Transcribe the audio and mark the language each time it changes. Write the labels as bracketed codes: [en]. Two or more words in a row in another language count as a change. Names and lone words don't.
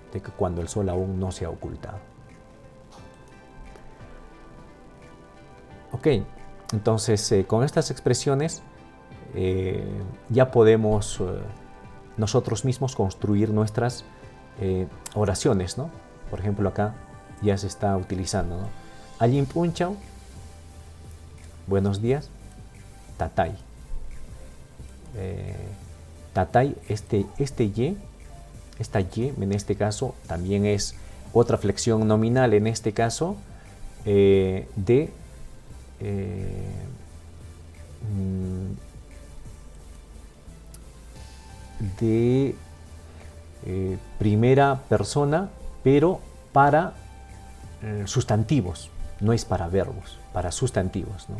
[es] De que cuando el sol aún no se ha ocultado. Ok, entonces con estas expresiones ya podemos nosotros mismos construir nuestras oraciones, ¿no? Por ejemplo, acá ya se está utilizando, ¿no? [qu] Allin punchao, [es] buenos días, [qu] tatay. Tatay, [es] esta y en este caso también es otra flexión nominal, en este caso de primera persona, pero para sustantivos, no es para verbos, para sustantivos, ¿no?